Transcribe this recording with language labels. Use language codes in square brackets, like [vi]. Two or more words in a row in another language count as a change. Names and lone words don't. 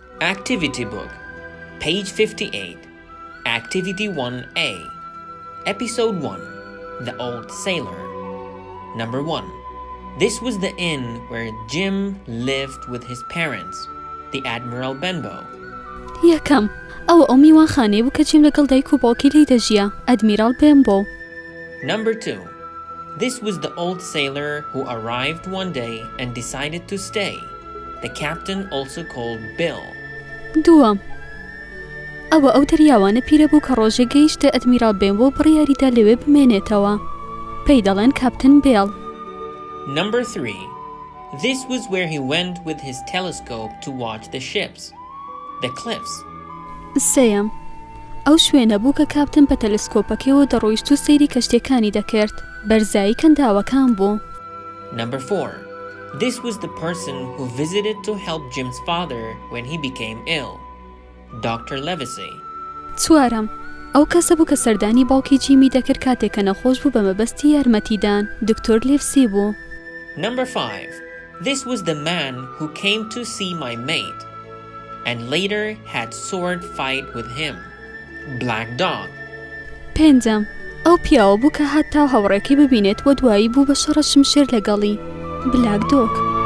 [en] Activity Book, page 58, Activity 1A, Episode 1, The Old Sailor. Number 1. This was the inn where Jim lived with his parents, the Admiral Benbow. [ckb] یەکەم ئەو میوانخانەی بوو کە جیم لەگەڵ دایک و باوکی لی دەژیا ئەدمیرال بێنبۆ. [en] Number 2. This was the old sailor who arrived one day and decided to stay, the captain also called Bill. [ckb] دووەم ئەوە ئەو دەریاوانە پیرە بوو کە ڕۆژێ گەیشتە ئەدمیرال بێنبۆ بڕیاریدا لەوێ بمێنێتەوە پێی دەڵێن کاپتن بیل. [en] Number 3. This was where he went with his telescope to watch the ships, the cliffs. [ckb] سێیەم ئەو شوێنە بوو کە کاپتن بە تەلسکۆپەکەوە دەڕۆیشت و سەیری کەشتەکانی دەکرد بەرزایی کەنداوەکان بوو. [en] Number 4. This was the person who visited to help Jim's father when he became ill, Dr. Livesey. [ckb] چوارەم ئەو کەسە بوو کە سەردانی باوکی جیمی دەکرد کاتێک کە نەخۆش بوو بە مەبەستی یارمەتیدان دکتۆر لیڤسی بوو. [en] Number 5. This was the man who came to see my mate and later had sword fight with him, Black Dog. پێنجەم ئەو پیاوە بوو کە هەتا هەوڕێکی ببینێت بۆ دوایی بوو بە شەڕە شمشێر لەگەڵی بلاک دۆگ.